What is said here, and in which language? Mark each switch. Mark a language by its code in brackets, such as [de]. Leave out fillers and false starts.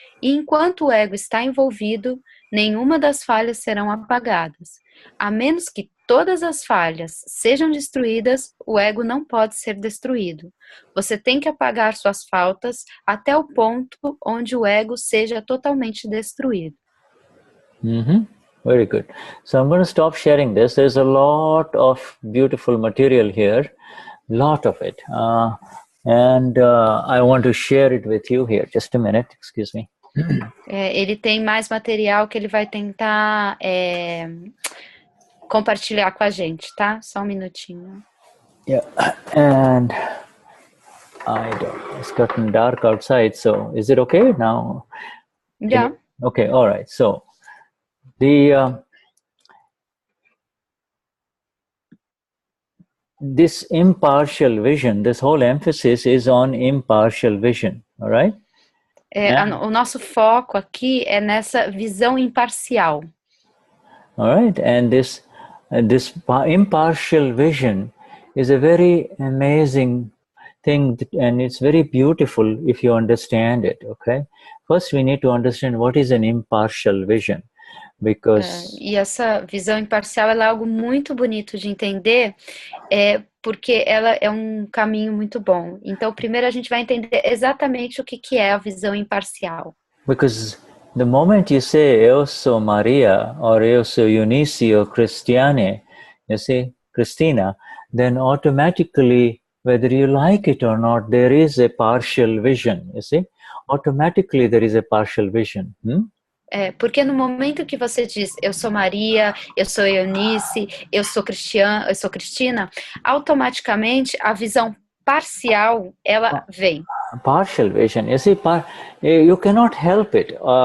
[pt] E enquanto o ego está envolvido, nenhuma das falhas serão apagadas. A menos que todas as falhas sejam destruídas, o ego não pode ser destruído. Você tem que apagar suas faltas até o ponto onde o ego seja totalmente destruído. [en] Very good. So I'm going to stop sharing this. There's a lot of beautiful material here, lot of it. And I want to share it with you here. Just a minute, excuse me. [pt] Ele tem mais material que ele vai tentar compartilhar com a gente, tá? Só um minutinho. [en] Yeah, and it's gotten dark outside, so is it okay now? Yeah. Okay, all right. So this impartial vision, this whole emphasis is on impartial vision, all right? [pt] O nosso foco aqui é nessa visão imparcial. [en] All right, and this impartial vision is a very amazing thing, and it's very beautiful if you understand it, okay? First, we need to understand what is an impartial vision, because... [pt] E essa visão imparcial ela é algo muito bonito de entender, porque ela é um caminho muito bom. Então, primeiro a gente vai entender exatamente o que é a visão imparcial. [en] Because the moment you say, [pt] eu sou Maria, [en] or [pt] eu sou Eunice, [en] or Christiane, you see, Christina, then automatically, whether you like it or not, there is a partial vision, you see? Automatically there is a partial vision. [pt] Porque no momento que você diz, eu sou Maria, eu sou Eunice, eu sou Cristina, automaticamente a visão parcial, ela vem. [en] Partial vision, you see, you cannot help it.